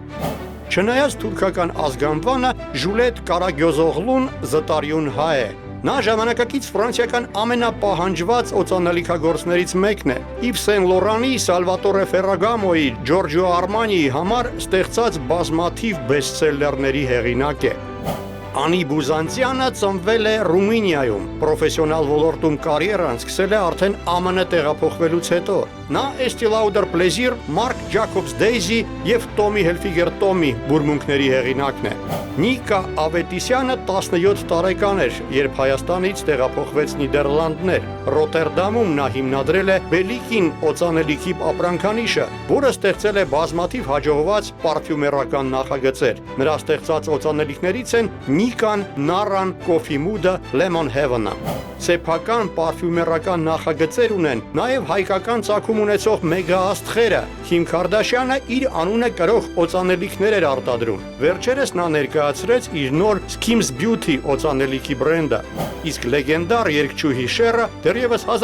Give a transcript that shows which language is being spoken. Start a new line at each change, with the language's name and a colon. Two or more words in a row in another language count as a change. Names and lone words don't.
Armenian: Չնայած թուրքական ազգանվանը, Ժուլիետ Կարագյոզօղլուն զտարյուն հայ է։ Նա ժամանակակից ֆրանսիական ամենապահանջված օծանելիքագործներից մեկն է։ Yves Saint Laurent-ի, Salvatore Ferragamo'ի, Giorgio Armani'ի համար ստեղծած բազմաթիվ բեսթսելլերների հեղինակ է։ Անի Բյուզանդյանը ծնվել է Ռումինիայում, պրոֆեսիոնալ ոլորտում կարիերան սկսել է արդեն ԱՄՆ տեղափոխվելուց հետո։ Նա Estee Lauder Plaisir, Marc Jacobs Daisy եւ Tommy Hilfiger Tommy բուրմունքների հեղինակն է։ Նիկա Ավետիսյանը 17 տարեկան էր, երբ Հայաստանից տեղափոխվեց Նիդերլանդներ։ Ռոտերդամում նա հիմնադրել է Բելիկին օծանելիքի ապրանքանիշը, որը ստեղծել է բազմաթիվ հաջողված պարֆյումերական նախագծեր։ Նրա ստեղծած օծանելիքներից են Նիկան, Նարան, Coffee Mood-ը, Lemon Heaven-ը։ Սեփական պարֆյումերական նախագծեր ունեն նաև հայկական ծագում ունեցող մեգա աստղերը։ Քիմ Քարդաշյանը իր անունը կրող օծանելիքներ էր արտադրում։ Վերջերս նա ներկայացրեց իր նոր Skims Beauty օծանելիքի բրենդը։ Իսկ լեգենդար երգչուհի Շերը դեռևս